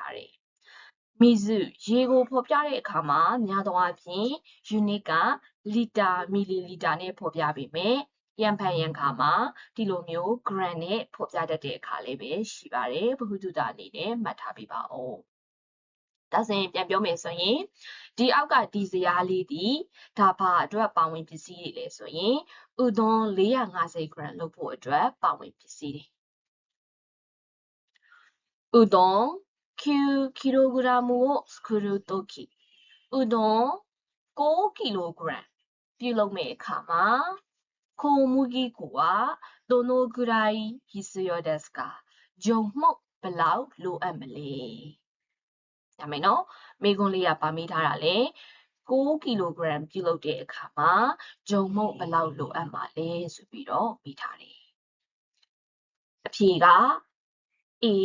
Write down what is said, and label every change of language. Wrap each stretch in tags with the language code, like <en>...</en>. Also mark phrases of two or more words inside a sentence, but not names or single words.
<my>ထားတယ်မီဇုရေကိုဖော်ပြတဲ့အခါမှာများသောအားဖြင့် unit ကလီတာမီလီလီတာနဲ့ဖော်ပြပေမဲ့ရန်ဖန်ရန်ခါမှာဒီလိုမျိုး gram နဲ့ဖော်ပြတတ်တဲ့အခါလေးပဲရှိပါတယ်ဘဟုတုတအနေနဲ့မှတ်ထားပေးပါဦးဒါဆိုရင်ပြန်ပြောမယ်ဆိုရင်ဒီအောက်ကဒီဇာတ်လေးဒီဒါဘာအတွက်ပါဝင်ပစ္စည်းတွေလဲဆိုရင်ဥဒွန်450 gram လုပ်ဖို့အတွက်ပါဝင်ပစ္စည်း တွေဥဒွန်9 kg</my> <ja>を作るときうどん</ja> <my>9 kg ပြုလုပ်မယ့်အခါ မှာ</my> <ja>小麦粉はどのぐらい必要ですか</ja> <my>ဂျုံမှုတ်ဘယ်လောက်လိုအပ်မလဲဒါမယ်နော်မိကွန်းလေးကပါမိထားတာလေ9 kg ပြုလုပ်တဲ့အခါမှာဂျုံမှုတ်ဘယ်လောက်လိုအပ်မှာလဲဆိုပြီးတော့မိထားတယ်အဖြေက A</my>